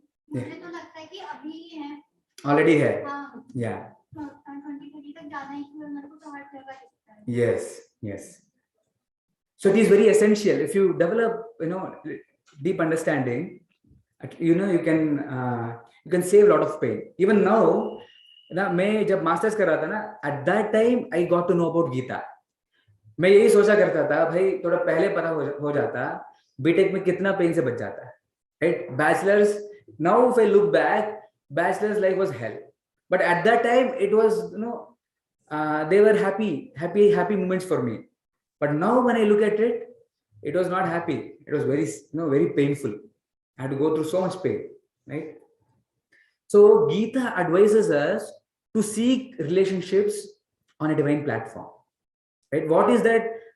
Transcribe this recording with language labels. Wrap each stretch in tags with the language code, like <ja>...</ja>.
<hi>मुझे तो लगता है कि अभी ही है. Already है. हाँ.</hi> <en>Yeah.</en> <hi>2030 तक जाना ही क्यों है, मेरे को तो हर जगह दिखता है.</hi> <en>Yes. So it is very essential. If you develop, deep understanding, you can save a lot of pain. Even now,</en> <hi>मैं जब मास्टर्स कर रहा था ना,</hi> <en>at that time I got to know about Gita.</en> <hi>मैं यही सोचा करता था, भाई थोड़ा पहले पता हो जाता, बीटेक में कितना पेन से बच जाता है, right?</hi> <en>Bachelor's, now if I look back, bachelor's life was hell. But at that time, it was, they were happy moments for me. But now when I look at it, it was not happy. It was very, very painful. I had to go through so much pain, right? So Gita advises us to seek relationships on a divine platform, right? What is that?</en>